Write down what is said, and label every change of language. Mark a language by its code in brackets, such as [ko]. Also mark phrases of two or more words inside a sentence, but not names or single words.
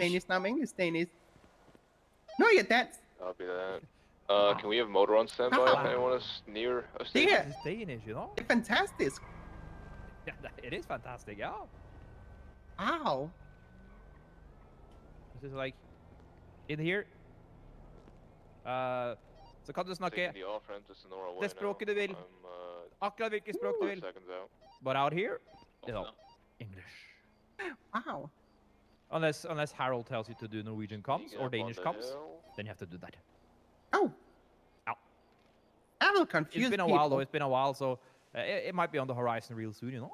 [en] Danish now. I'm English Danish. No, yeah, that's. Copy that. Can we have motor on standby if anyone is near a station? Yeah. This is Danish, you know? Fantastic. Yeah, it is fantastic, yeah. Wow. This is like in here. [no] Så kan du snakke [en] Taking the off-ramp to Sonora Way [no] det språket du vil. [en] I'm, [no] Akkurat hvilket språk du vil. [en] seconds out. But out here, English. Wow. Unless Harold tells you to do Norwegian comms or Danish comms. then you have to do that. Oh. Ow. That will confuse It's been a people. while, though. It's been a while, so it might be on the horizon real soon, you know?